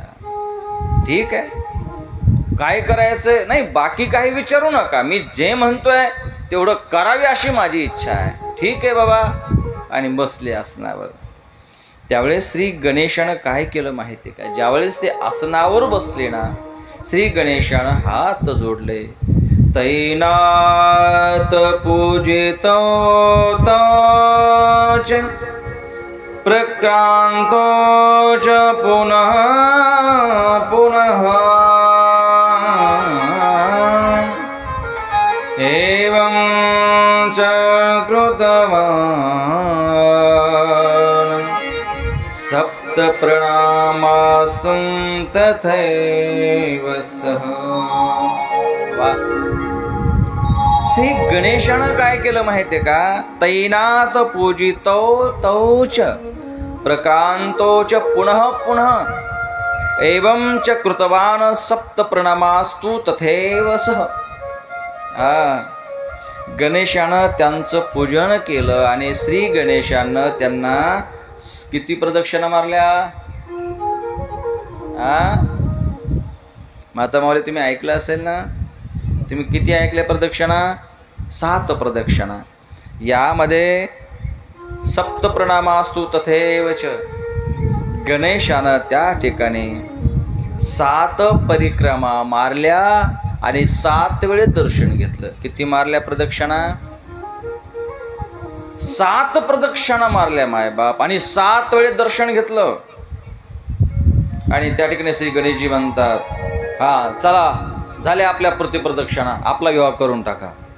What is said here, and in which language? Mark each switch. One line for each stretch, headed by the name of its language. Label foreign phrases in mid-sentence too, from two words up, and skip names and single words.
Marathi: ठीक आहे, काय करायचंय नाही बाकी काही विचारू नका, मी जे म्हणतोय तेवढं करावे अशी माझी इच्छा आहे. ठीक आहे बाबा. आणि बसले आसनावर. त्यावेळेस श्री गणेशानं काय केलं माहिती का? ज्यावेळेस ते आसनावर बसले ना, श्री गणेशानं हात जोडले.
Sanskrit: तैनात पूजितो च प्रक्रांतो च पुनः पुनः एवं च कृतवान् सप्त प्रणामा प्रणामास्तुं तथैव सः.
Marathi: वा. श्री गणेशानं काय केलं माहितीये का?
Sanskrit: तैनात पूजितो तौच प्रक्रांतोच पुनः पुनः एवं च कृतवान सप्त प्रणामास्तु तथैव सः.
Marathi: गणेशानं त्यांचं पूजन केलं आणि श्री गणेशानं त्यांना किती प्रदक्षिणा मारल्या? माता माऊली तुम्ही ऐकलं असेल ना? तुम्ही किती ऐकल्या प्रदक्षिणा? 7 प्रदक्षिणा. यामध्ये
Sanskrit: सप्त प्रणामास्तु तथैवच
Marathi: गणेशानं त्या ठिकाणी 7 परिक्रमा मारल्या आणि 7 वेळे दर्शन घेतलं. किती मारल्या प्रदक्षिणा? 7 प्रदक्षिणा मारल्या मायबाप आणि 7 वेळे दर्शन घेतलं. आणि त्या ठिकाणी श्री गणेशजी म्हणतात, हा चला झाले आपल्या प्रतिप्रदक्षिणा, आपला विवाह करून टाका.